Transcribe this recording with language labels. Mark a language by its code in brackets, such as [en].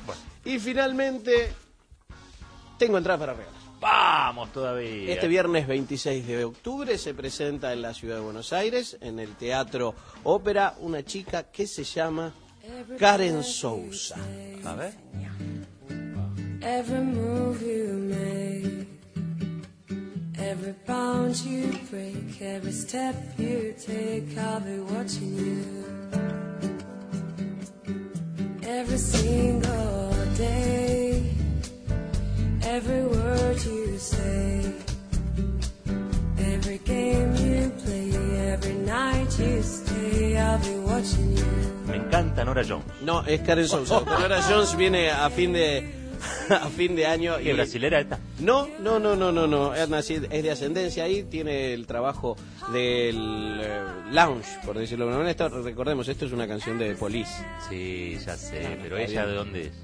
[es] Bueno. Y finalmente, tengo entrada para regalar. ¡Vamos todavía! Este viernes 26 de octubre se presenta en la Ciudad de Buenos Aires, en el Teatro Ópera, una chica que se llama Karen Souza. A ver. [en] Every move you make, every bound you break, every step you take, I'll be watching you. Every single day, every word you say, every game you play, every night you stay, I'll be watching you. [es] Me encanta Nora Jones. No, es Karen Souza. Nora Jones viene a fin de año. ¿Qué, y brasilera esta? No. Es de ascendencia ahí. Tiene el trabajo del lounge, por decirlo de una manera. Recordemos, esto es una canción de Police. Sí, ya sé. No, pero ¿ella de dónde es?